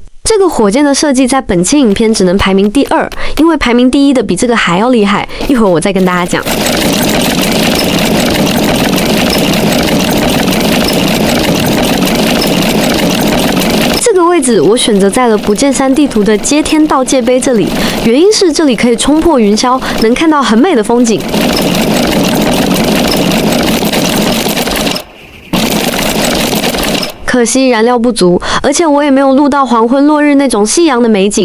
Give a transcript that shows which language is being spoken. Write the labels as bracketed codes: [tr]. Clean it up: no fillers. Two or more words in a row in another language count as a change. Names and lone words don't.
[zh] 這個火箭的設計在本期影片只能排名第2，因為排名第1的比這個還要厲害。一會兒我再跟大家講。這個位置我選擇在了不見山地圖的接天道界碑這裡，原因是這裡可以衝破雲霄，能看到很美的風景。可惜燃料不足，而且我也沒有錄到黃昏落日那種夕陽的美景。